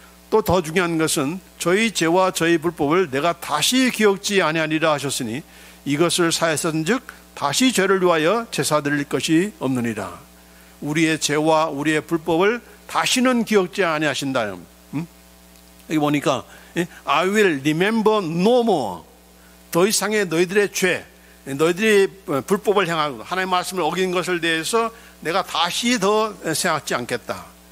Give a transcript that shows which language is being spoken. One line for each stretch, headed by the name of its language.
Korean: 또 더 중요한 것은 저희 죄와 저희 불법을 내가 다시 기억지 아니하리라 하셨으니 이것을 사했은즉 다시 죄를 위하여 제사 드릴 것이 없느니라. 우리의 죄와 우리의 불법을 다시는 기억지 아니하신다. 여기 보니까
English: I will remember no more.
Korean: 더 이상의 너희들의 죄, 너희들이 불법을 행하고 하나님의 말씀을 어긴 것을 대해서 내가 다시 더 생각지 않겠다.